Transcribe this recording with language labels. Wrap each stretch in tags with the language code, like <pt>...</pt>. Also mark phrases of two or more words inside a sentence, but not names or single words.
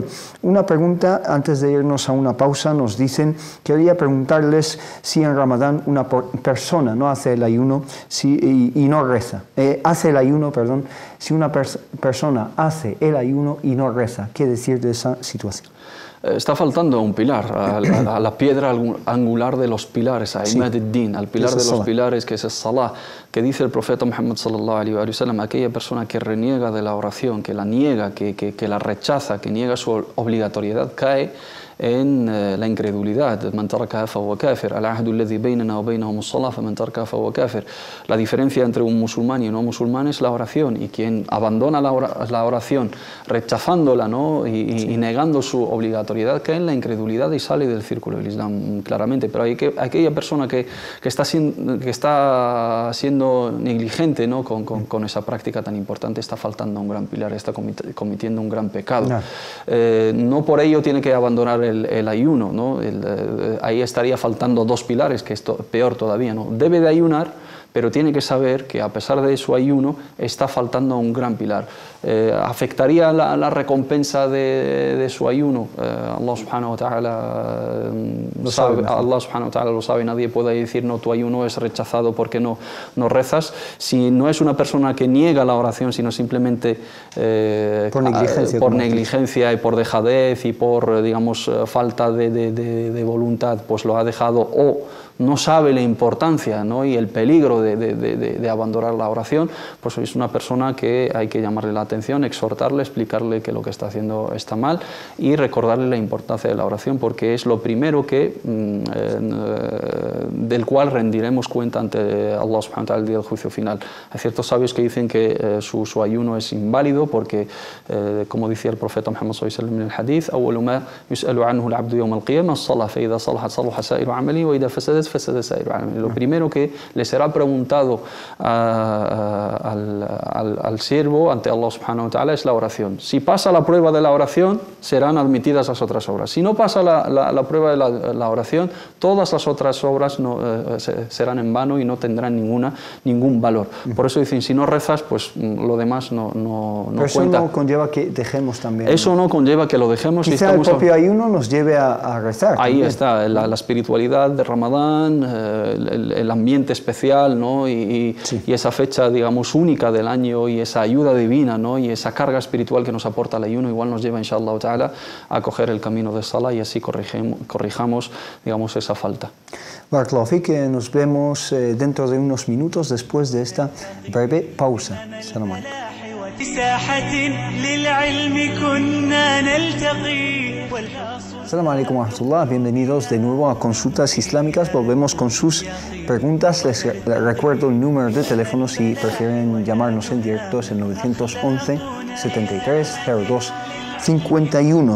<es>Una pregunta antes de irnos a una pausa, nos dicen, quería preguntarles si en Ramadán una persona no hace el ayuno y no reza, hace el ayuno, perdón, si una persona hace el ayuno y no reza, ¿qué decir de esa situación? Está faltando un pilar, a la piedra angular de los pilares, a</es> <ar>عماد الدين,</ar> <es>al pilar de los pilares que es el Salah, que dice el profeta Muhammad</es> <ar>صلى الله عليه وسلم,</ar> <es>aquella persona que reniega de la oración, que la niega, que la rechaza, que niega su obligatoriedad, cae en la incredulidad.</es> <ar>من تركها فهو كافر، العهد الذي بيننا وبينهم الصلاة فمن تركها فهو كافر.</ar> <es>La diferencia entre un musulmán y un no musulmán es la oración, y quien abandona la oración rechazándola, ¿no? y negando su obligatoriedad cae en la incredulidad y sale del círculo del Islam claramente. Pero aquella persona que está siendo negligente, ¿no? con esa práctica tan importante, está faltando un gran pilar, está cometiendo un gran pecado. No por ello tiene que abandonar el ayuno, ¿no? Ahí estaría faltando dos pilares, que es peor todavía, ¿no? Debe de ayunar, pero tiene que saber que a pesar de su ayuno está faltando un gran pilar. ¿Afectaría la recompensa de su ayuno? Allah</es> <ar>سبحانه وتعالى</ar> <es>lo sabe, nadie puede decir no, tu ayuno es rechazado porque no rezas. Si no es una persona que niega la oración, sino simplemente por negligencia y por dejadez y por, digamos, falta de voluntad, pues lo ha dejado o no sabe la importancia, ¿no? y el peligro de abandonar la oración, pues es una persona que hay que llamarle la atención, exhortarle, explicarle que lo que está haciendo está mal y recordarle la importancia de la oración, porque es lo primero del cual rendiremos cuenta ante Allah</es> <ar>سبحانه وتعالى</ar> <es>el día del juicio final. Hay ciertos sabios que dicen que su ayuno es inválido porque, como decía el profeta Muhammad</es> <ar>صلى الله عليه وسلم</ar> <es>en el hadith,</es> <ar>أول ما يسأل عنه العبد يوم القيامة الصلاة، فإذا صلحت صلح سائر عمله وإذا فسدت فسد سائر عمله.</ar> <es>Lo primero que le será preguntado al siervo ante Allah</es> <ar>سبحانه وتعالى</ar> <es>es la oración. Si pasa la prueba de la oración, serán admitidas las otras obras. Si no pasa la prueba de la oración, todas las otras obras serán en vano y no tendrán ningún valor. Por eso dicen, si no rezas, pues lo demás no cuenta. Eso no conlleva que dejemos también. Eso no conlleva que lo dejemos. Quizá el propio ayuno nos lleve a rezar. Ahí también. está, la espiritualidad de Ramadán, el ambiente especial, ¿no? y esa fecha, digamos, única del año, y esa ayuda divina, ¿no? y esa carga espiritual que nos aporta el ayuno, igual nos lleva,</es> <ar>إن شاء الله تعالى,</ar> <es>a coger el camino de Salah y así corrijamos, digamos, esa falta.</es> <ar>بارك الله فيك,</ar> <es>nos vemos dentro de unos minutos después de esta breve pausa.</es> <ar>سلام عليكم. السلام عليكم ورحمة الله,</ar> <es>bienvenidos de nuevo a Consultas Islámicas. Volvemos con sus preguntas. Les recuerdo el número de teléfono si prefieren llamarnos en directo, es el 911 73 02 51.</es>